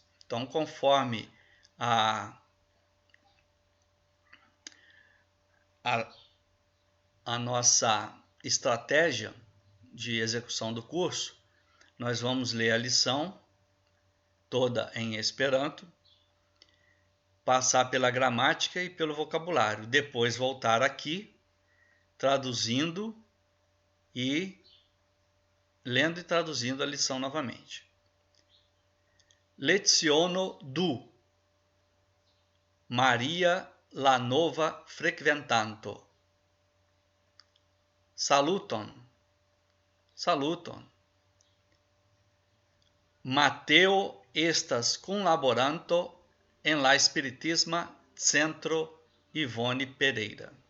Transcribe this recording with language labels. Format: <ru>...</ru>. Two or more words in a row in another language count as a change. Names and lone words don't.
<pt>Então, conforme a nossa estratégia de execução do curso, nós vamos ler a lição toda em Esperanto, passar pela gramática e pelo vocabulário, depois voltar aqui, traduzindo e lendo e traduzindo a lição novamente.</pt> <eo>Leziono 2. Maria la nova frequentanto. Saluton. Mateo estas kunlaboranto en la Spiritisma Centro Ivone Pereira.</eo>